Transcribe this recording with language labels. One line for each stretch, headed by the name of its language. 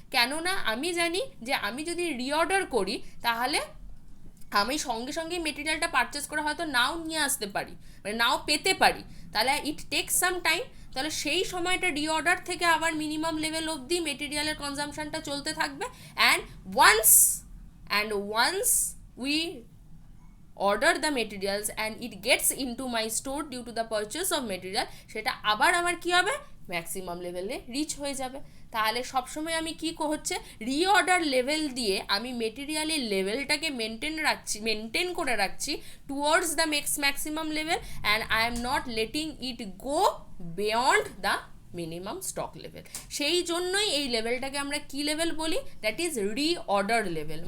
Bangla: কেননা আমি জানি যে আমি যদি রিঅর্ডার করি তাহলে আমি সঙ্গে সঙ্গে মেটেরিয়ালটা পারচেস করে হয়তো নাও নিয়ে আসতে পারি, মানে নাও পেতে পারি, তাহলে
English: It takes some time.
Bangla: তাহলে সেই সময়টা রিঅর্ডার থেকে আবার মিনিমাম লেভেল অবধি মেটেরিয়ালের কনজামশনটা চলতে থাকবে।
English: and once we order the materials and it gets into my store due to the purchase of material,
Bangla: সেটা আবার আমার কি হবে, ম্যাক্সিমাম লেভেলে রিচ হয়ে যাবে। তাহলে সবসময় আমি কি হচ্ছে, রিঅর্ডার লেভেল দিয়ে আমি মেটেরিয়ালের লেভেলটাকে মেনটেন করে রাখছি
English: Towards the maximum level, and I am not letting it go beyond the minimum stock level.
Bangla: সেই জন্যই এই লেভেলটাকে আমরা কি লেভেল বলি,
English: that is
Bangla: রিঅর্ডার লেভেল।